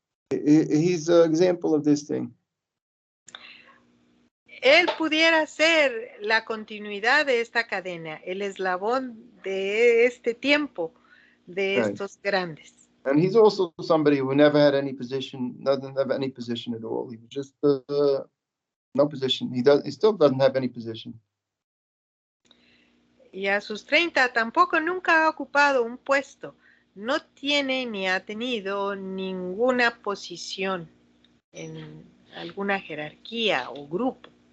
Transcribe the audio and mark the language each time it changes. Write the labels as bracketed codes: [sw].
[en] He's an example of this thing. [es] Él pudiera ser la continuidad de esta cadena, el eslabón de este tiempo, de estos grandes. [en] And he's also somebody who never had any position, doesn't have any position at all. He was just no position. He still doesn't have any position. [es] Y a sus 30 tampoco nunca ha ocupado un puesto. No tiene ni ha tenido ninguna posición en alguna jerarquía o grupo.